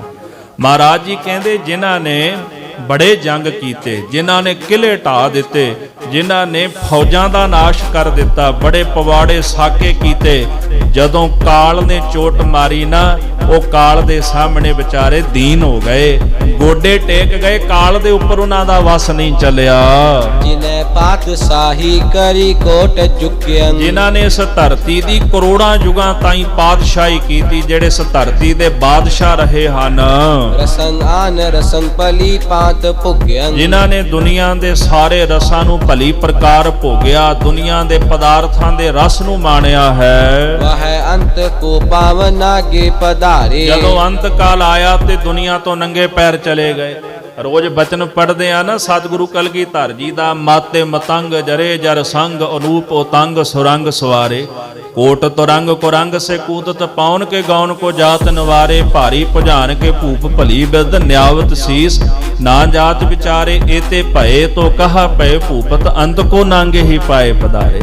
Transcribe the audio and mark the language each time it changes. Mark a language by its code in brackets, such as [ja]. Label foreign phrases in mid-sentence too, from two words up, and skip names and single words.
[pa] ਮਹਾਰਾਜ ਜੀ ਕਹਿੰਦੇ ਜਿਨ੍ਹਾਂ ਨੇ ਬੜੇ ਜੰਗ ਕੀਤੇ, ਜਿਨ੍ਹਾਂ ਨੇ ਕਿਲੇ ਢਾ ਦਿੱਤੇ, ਜਿਨ੍ਹਾਂ ਨੇ ਫੌਜਾਂ ਦਾ ਨਾਸ਼ ਕਰ ਦਿੱਤਾ, ਬੜੇ ਪਵਾੜੇ ਸਾਕੇ ਕੀਤੇ, ਜਦੋਂ ਕਾਲ ਨੇ ਚੋਟ ਮਾਰੀ ਨਾ, ਉਹ ਕਾਲ ਦੇ ਸਾਹਮਣੇ ਵਿਚਾਰੇ ਦੀਨ ਹੋ ਗਏ, ਗੋਡੇ ਟੇਕ ਗਏ, ਕਾਲ ਦੇ ਉੱਪਰ ਉਹਨਾਂ ਦਾ ਵਸ ਨਹੀਂ ਚੱਲਿਆ। [bra] जिन्हें पातशाही करी कोट झुकियन, [pa] ਜਿਨ੍ਹਾਂ ਨੇ ਇਸ ਧਰਤੀ ਦੀ ਕਰੋੜਾਂ ਯੁਗਾਂ ਤਾਈਂ ਪਾਤਸ਼ਾਹੀ ਕੀਤੀ, ਜਿਹੜੇ ਇਸ ਧਰਤੀ ਦੇ ਬਾਦਸ਼ਾਹ ਰਹੇ ਹਨ, [bra] रसन आन रसन पली पात भुगियन, [pa] ਜਿਨ੍ਹਾਂ ਨੇ ਦੁਨੀਆ ਦੇ ਸਾਰੇ ਰਸਾਂ ਨੂੰ ਭਲੀ ਪ੍ਰਕਾਰ ਭੋਗਿਆ, ਦੁਨੀਆ ਦੇ ਪਦਾਰਥਾਂ ਦੇ ਰਸ ਨੂੰ ਮਾਣਿਆ ਹੈ। [bra] वह अंत को पावन आगे पधारे, [pa] ਜਦੋਂ ਅੰਤ ਕਾਲ ਆਇਆ ਤੇ ਦੁਨੀਆ ਤੋਂ ਨੰਗੇ ਪੈਰ ਚਲੇ ਗਏ। ਰੋਜ਼ ਬਚਨ ਪੜ੍ਹਦੇ ਆ ਨਾ ਸਤਿਗੁਰੂ ਕਲਗੀਧਰ ਜੀ ਦਾ, [bra] ਮਾਤੇ ਮਤੰਗ ਜਰੇ ਜਰ ਸੰਗ ਅਨੂਪ ਉਤੰਗ ਸੁਰੰਗ ਸਵਾਰੇ, ਕੋਟ ਤੁਰੰਗ ਕੁਰੰਗ ਸੇ ਕੂਦਤ ਪਾਉਨ ਕੇ ਗਾਉਨ ਕੋ ਜਾਤ ਨਵਾਰੇ, ਭਾਰੀ ਭੁਜਾਨ ਕੇ ਭੂਪ ਭਲੀ ਬਿਰਧ ਨਿਆਵਤ ਸੀਸ, ਨਾ ਜਾਤ ਵਿਚਾਰੇ ਏਤੇ ਭਏ ਤੋ ਕਹਾ ਪਏ ਭੂਪਤ, ਅੰਤ ਕੋ ਨਾਂਗੇ ਹੀ ਪਾਏ ਪਧਾਰੇ।